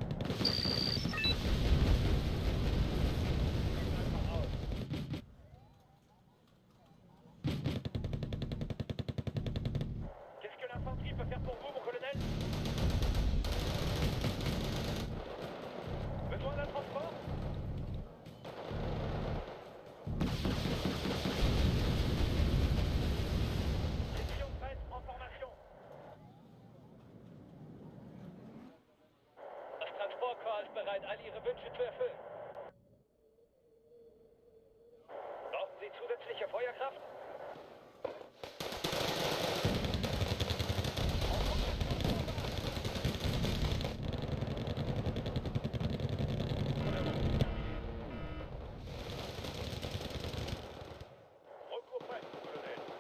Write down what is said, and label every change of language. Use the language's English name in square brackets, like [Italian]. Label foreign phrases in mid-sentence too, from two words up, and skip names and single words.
[French] Qu'est-ce que l'infanterie peut faire pour vous, mon colonel? Besoin d'un transport? Section prête, en formation. [German] Das Transportkorps ist bereit, all Ihre Wünsche zu erfüllen. Brauchen Sie zusätzliche Feuerkraft? [French] Recours prêt, colonel.